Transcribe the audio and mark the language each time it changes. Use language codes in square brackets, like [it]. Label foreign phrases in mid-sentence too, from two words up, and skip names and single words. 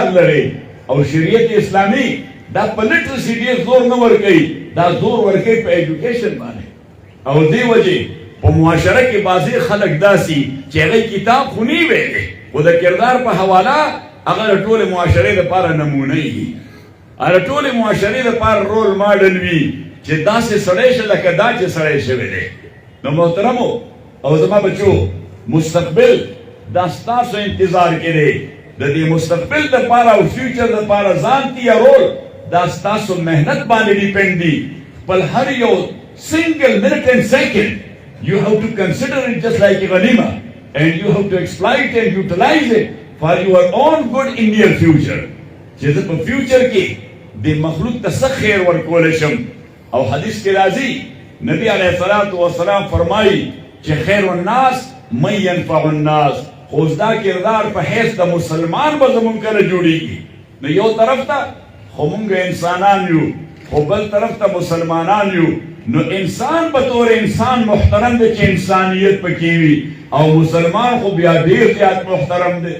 [ps] لرې او شریعت اسلامي دا په لټرسي ډېر زور نه ورکوي دا زور ورکوي په ایجوکیشن باندې او دې وجې په معاشره کې بعضې خلک داسي چې هغوی کتاب خو نه ویلی خو د کردار په حواله هغه د ټولې معاشرې دپاره نمونه وي هغه ټولې معاشرې دپاره [en] role model [ps] وي چې داسې سړی شه لکه دا چې سړی شوی دی. نو محترمو او زما بچو، مستقبل دا ستاسو انتظار کې دی. د دې مستقبل دپاره او فیوچر دپاره ځان تیارول دا ستاسو محنت باندې ډیپینډ دي. خپل هر یو [en] single minute and second you have to consider it just like a ghanima, and you have to exploit and utilize it for your own good in near future. [ps] چې زه په فیوچر کې د مخلوق ته څه خیر ورکولی شم. او حدیث کې راځي نبی [ar] علیه الصلاة والسلام [ps] فرمایي چې [ar] خیر الناس من ينفع الناس. [ps] خو دا کردار په حیث د مسلمان به زمونږ کله جوړېږي. نو یو طرف ته خو مونږ انسانان یو، خو بل طرف ته مسلمانان یو. نو انسان په طور انسان محترم دی چې انسانیت پکې وي، او مسلمان خو بیا ډېر زیات محترم دی.